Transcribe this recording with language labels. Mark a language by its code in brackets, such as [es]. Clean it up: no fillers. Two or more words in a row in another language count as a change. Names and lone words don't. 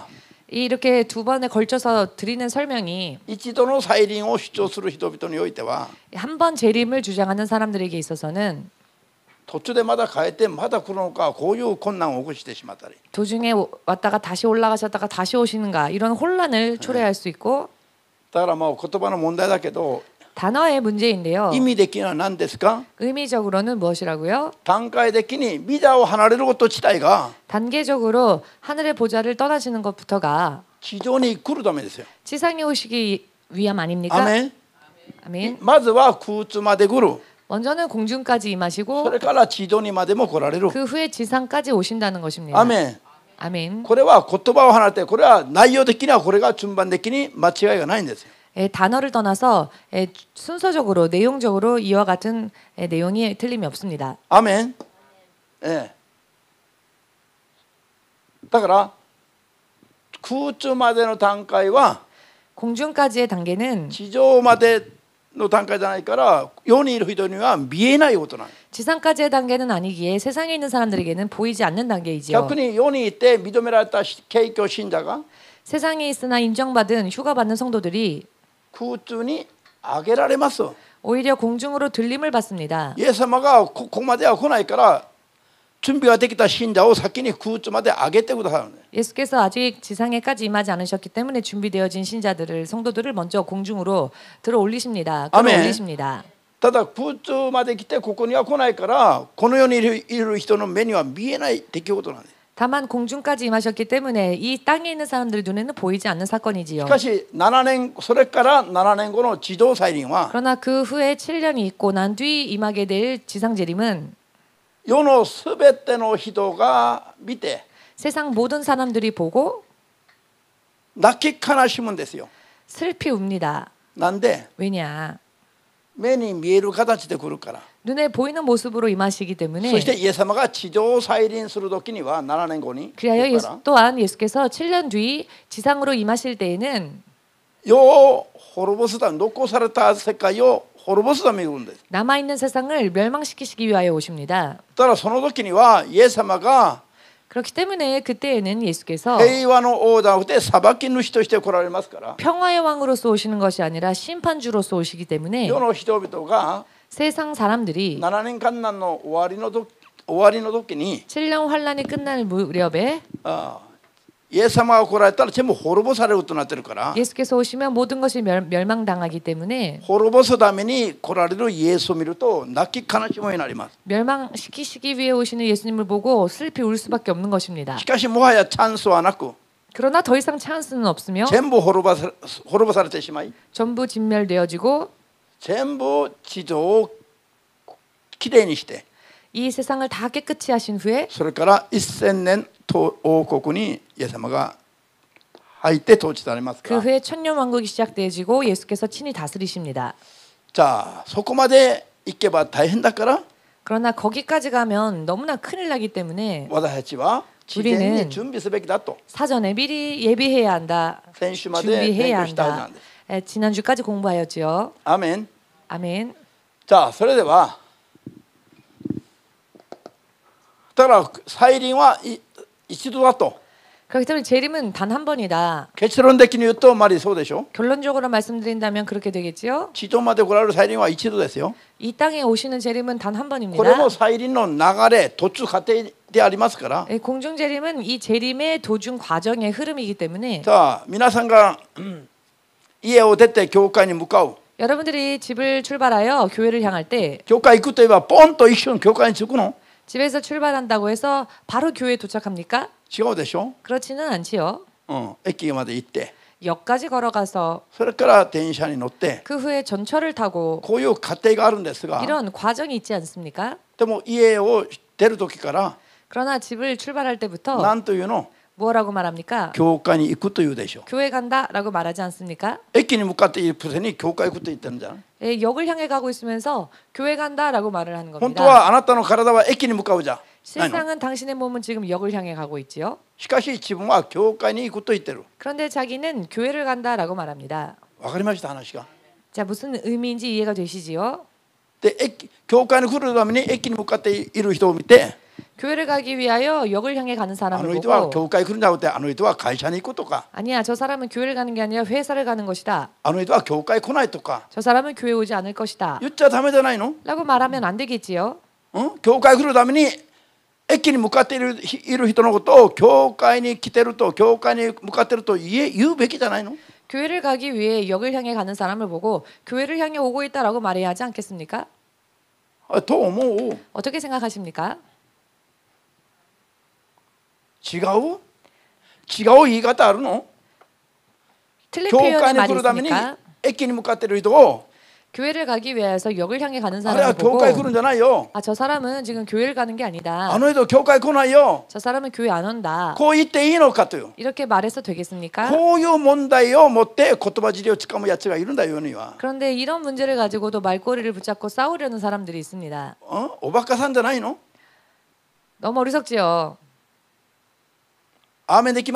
[ko] 이렇게 두 번에 걸쳐서 드리는 설명이 [ja] 一度の再臨を主張する人々においては [ko] 한 번 재림을 주장하는 사람들에게 있어서는 [ja] 途中でまだ変えてまだ来るのか、こういう困難を起こしてしまったり、 [ko] 도중에 왔다가 다시 올라가셨다가 다시 오시는가 이런 혼란을 초래할 수 있고 [ja] だからもう言葉の問題だけど [ko] 단어의 문제인데요. [ja] 意味的には何ですか？ [ko] 의미적으로는 무엇이라고요? [ja] 段階的に御座を離れること自体が [ko] 단계적으로 하늘의 보좌를 떠나시는 것부터가 [ja] 地上に来るためですよ。 [ko] 지상에 오시기 위함 [ja] ア [ko] 아닙니까? [ja] メン。 [ko] 아멘. [ja] まずは空中まで来る。 [ko] 먼저는 공중까지 [ja] そ [ko] 임하시고 [ja] れから地上にまでも来られる。 [ko] 그 후에 지상까지 오신다는 것입니다. [ja] アメン。 [ko] 아멘. [ja] これは言葉を離れて、これは内容的にはこれが順番的に間違いがないんですよ。 [ko] 단어를 떠나서 순서적으로 내용적으로 이와 같은 내용이 틀림이 없습니다. [ja] アメン。だから空中までの段階は [ko] 공중까지의 단계는 [ja] 地上までの段階じゃないから世にいる人には見えないことなんです。 [ko] 지상까지의 단계는 아니기에 세상에 있는 사람들에게는 보이지 않는 단계이지요. [ja] 逆に世にいて認められた敬虚信者が [ko] 세상에 있으나 인정받은 휴가받는 성도들이 [ja] 空中に上げられます。 [ko] 오히려 공중으로 들림을 받습니다. [ja] イエス様がここまでは来ないから準備ができた信者を先に空中まで上げてくださるんです。 [ko] 예수께서 아직 지상에까지 임하지 않으셨기 때문에 준비되어진 신자들을 성도들을 먼저 공중으로 들어 올리십니다. 끌어 아멘. 올리십니다. [ja] ただ空中まで来てここには来ないからこの世にいる人の目には見えない出来事なんです。 [ko] 다만 공중까지 임하셨기 때문에 이 땅에 있는 사람들 눈에는 보이지 않는 [ja] し [ko] 사건이지요. [ja] かし7年それから7年後の地上再臨は [ko] 그러나 그 후에 7년이 있고 난 뒤 임하게 될 지상재림은 [ja] 世のすべての人が見て [ko] 세상 모든 사람들이 보고 [ja] 泣き悲しむんですよ。 [ko] 슬피 웁니다. [ja] なんで [ko] 왜냐? [ja] 目に見える形で来るから。 [ko] 눈에 보이는 모습으로 임하시기 [ja] そ [ko] 때문에 [ja] してイエス様が地上再臨する時には7年後に [ko] 그리하여 [ja] ここから [ko] 또한 예수께서 7년 뒤 지상으로 임하실 때에는 [ja] 世を滅ぼすため残された世界を滅ぼすために来るんです。 [ko] 남아있는 세상을 멸망시키시기 위하여 오십니다. [ja] だからその時にはイエス様が [ko] 그렇기 때문에 그때에는 예수께서 [ja] 平和の王ではなくて裁き主として来られますから [ko] 평화의 왕으로서 오시는 것이 아니라 심판주로서 오시기 때문에 [ja] 世の人々が [ko] 세상 사람들이 [ja] 7 年間難の終わりの時に [ko] 7년 환란이 끝날 무렵에 [ja] イエス様が来られたら全部滅ぼされるとなってるから [ko] 예수께서 오시면 모든 것이 멸망당하기 때문에 [ja] 滅ぼすために来られるイエスを見ると泣き悲しむようになります。 [ko] 멸망시키시기 위해 오시는 예수님을 보고 슬피 울 수밖에 없는 것입니다. [ja] しかしもはやチャンスはなく [ko] 그러나 더 이상 찬스는 없으며 [ja] 全部滅ぼされてしまい [ko] 전부 진멸되어지고 [ja] 全部地上をきれいにして [ko] 이 세상을 다 깨끗이 하신 후에 [ja] それから1000年王国にイエス様が入って統治されますか [ko] 그 [ja] ら [ko] 후에 천년 왕국이 시작되어지고 예수께서 친히 다스리십니다. [ja] じゃあそこまで行けば大変だから [ko] 그러나 거기까지 가면 너무나 큰일 나기 때문에 [ja] 私たちは事前に準備すべきだと [ko] 사전에 미리 예비해야 한다. [ja] 先週まで勉 [ko] 준비해야 [ja] 強したはずな [ko] 한다. [ja] んです。 [ko] 지난주까지 공부하였지요. [ja] アーメン。 [ko] 아멘. [ja] じゃあそれではだから再臨は一度だと [ko] 그렇기 때문에 재림은 단 한 번이다. [ja] 結論的に言うとまりそうでしょ [ko] 결론적으로 말씀드린다면 그렇게 되겠지요. [ja] 地上まで来られる再臨は一度ですよ [ko] 이 땅에 오시는 재림은 단 한 [ja] これ [ko] 번입니다. [ja] も再臨の流れ途中過程でありますから [ko] 공중 재림은 이 재림의 도중 과정의 흐름이기 때문에 [ja] さあ皆さんが家を出て教会に向かう [ko] 여러분들이 집을 출발하여 교회를 향할 때 [ja] 教会行くといえばポンと一瞬教会に着くの [ko] 집에서 출발한다고 해서 바로 교회에 도착합니까? [ja] 違うでしょ、 [ko] 그렇지는 않지요. [ja] 駅まで行って [ko] 역까지 걸어가서 [ja] それから電車に乗って [ko] 그 후에 전철을 타고 [ja] こういう過程があるんですが [ko] 이런 과정이 있지 않습니까? [ja] でも家を出る時から [ko] 그러나 집을 출발할 때부터 [ja] 何というの [ko] 뭐라고 말합니까? [ja] 教会に行くというでしょう [ko] 교회 간다라고 말하지 않습니까? [ja] 駅に向かっているくせに教会行くと言ってるんじゃない [ko] 역을 향해 가고 있으면서 교회 간다라고 말을 하는 [ja] 本 [ko] 겁니다. [ja] 当はあなたの体は駅に向かうじゃないの [ko] 실상은 당신의 몸은 지금 역을 향해 가고 있지요. [ja] しかし自分は教会に行くと言ってる [ko] 그런데 자기는 교회를 간다라고 말합니다. [ja] わかりました話が [ko] 자, 무슨 의미인지 이해가 되시지요? [ja] で教会に来るために駅に向かっている人を見て [ko] 교회를 가기 위하여 역을 향해 가는 [ja] あ [ko] 사람을 [ja] の人は [ko] 보고 [ja] 教会来るんじゃなくてあの人は会社に行くとか [ko] 아니야, 저 사람은 교회를 가는 게 아니라 회사를 가는 것이다. [ja] あの人は教会来ないとか [ko] 저 사람은 교회 오지 않을 것이다. [ja] 言っちゃダメじゃないの、 [ko] 라고 말하면 안 되겠지요. [ja] 教会来るために駅に向かっている人のことを教会に来てると教会に向かってると言うべきじゃないの [ko] 교회를 가기 위해 역을 향해 가는 사람을 보고 교회를 향해 오고 있다라고 말해야 하지 않겠습니까? [ja] と思う [ko] 어떻게 생각하십니까? [ja] 違う言い方あるの [ko] 틀린 [ja] 教会 [ko] 표현의 [ja] に [ko] 말이 [ja] 来るために [ko] 있습니까? [ja] 駅に向かっている人を [ko] 교회를 가기 위해서 역을 향해 가는 [ja] あれは [ko] 사람을 [ja] 教 [ko] 보고 [ja] 会来るんじゃないよ [ko] 아, 저 사람은 지금 교회를 가는 게 아니다. [ja] あの人教会来ないよ [ko] 저 사람은 교회 안 온다. [ja] こう言っていいのかという [ko] 이렇게 말해서 되겠습니까? [ja] こういう問題を持って言葉尻をつかむやつがいるんだよ世には [ko] 그런데 이런 문제를 가지고도 말꼬리를 붙잡고 싸우려는 사람들이 있습니다. [ja] おバカさんじゃないの [ko] 너무 어리석지요. [ja] アーメンできます